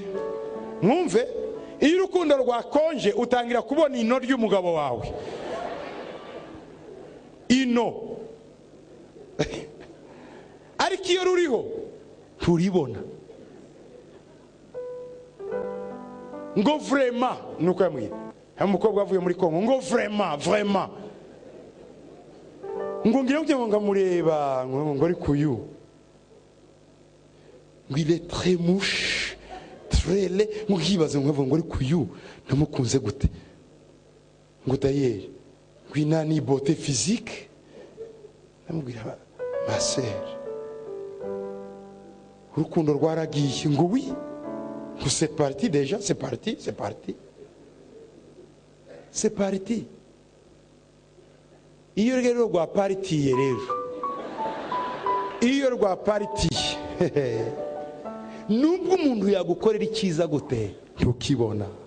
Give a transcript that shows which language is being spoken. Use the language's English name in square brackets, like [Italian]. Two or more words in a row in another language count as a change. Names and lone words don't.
[Kinyarwanda] Mwumve, iyo urukundo rwakonje utangira kubona ino ry'umugabo wawe, ino ariko iyo ruriho turibona. Ngo vraiment nuko yamwiye umukobwa avuye muri Kongo, ngo vraiment ngo ngira ngo ngamureba ngo ari kuyu, ngo [French] il est très mouche très laid, [Kinyarwanda] ngo hibaze ngo ari kuyu namukunze gute, ngo d'ailleurs ngo inani [French] beauté physique. [Kinyarwanda] Namubwira [French] ma sœur, [Kinyarwanda] urukundo rwaragiye. [French] Ngo oui, ngo c'est parti déjà, c'est parti. [Kinyarwanda] Iyo rero rwaparitiye rero, iyo rwaparitiye nubwo umuntu yagukorera icyiza gute ntukibona.